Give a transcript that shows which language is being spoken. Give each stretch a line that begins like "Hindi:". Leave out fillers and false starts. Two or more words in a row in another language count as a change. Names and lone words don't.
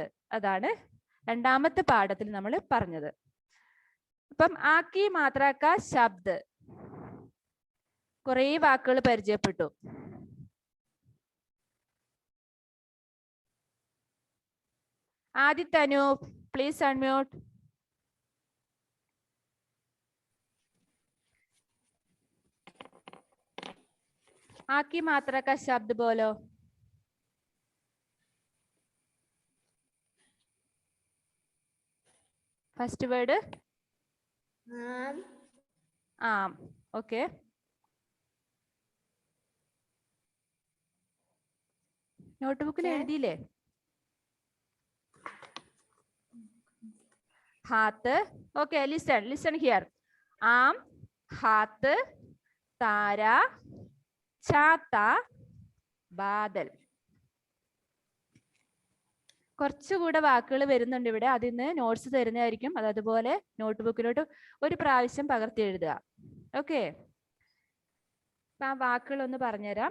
Malayalam: അതാണ് രണ്ടാമത്തെ പാഠത്തിൽ നമ്മൾ പറഞ്ഞത്. അപ്പം
Hindi: आकी मात्राका शब्द
Malayalam: കുറേ വാക്കുകൾ പരിചയപ്പെട്ടു.
English: ആദിത്യ അനൂപ്, please unmute.
Hindi: आकी मात्रा का शब्द बोलो.
English: first word आम. ओके,
Malayalam: നോട്ട്ബുക്കിൽ എഴുതിയില്ലേ?
Hindi: हाथ.
English: okay, listen here.
Hindi: आम, हाथ, तारा, छाता, बादल.
Malayalam: കുറച്ചുകൂടെ വാക്കുകൾ വരുന്നുണ്ട് ഇവിടെ, അതിന്ന് നോട്ട്സ് തരുന്നതായിരിക്കും. അതുപോലെ നോട്ട്ബുക്കിലോട്ട് ഒരു പ്രാവശ്യം പകർത്തി എഴുതുക. ഓക്കെ, ആ വാക്കുകൾ ഒന്ന് പറഞ്ഞുതരാം.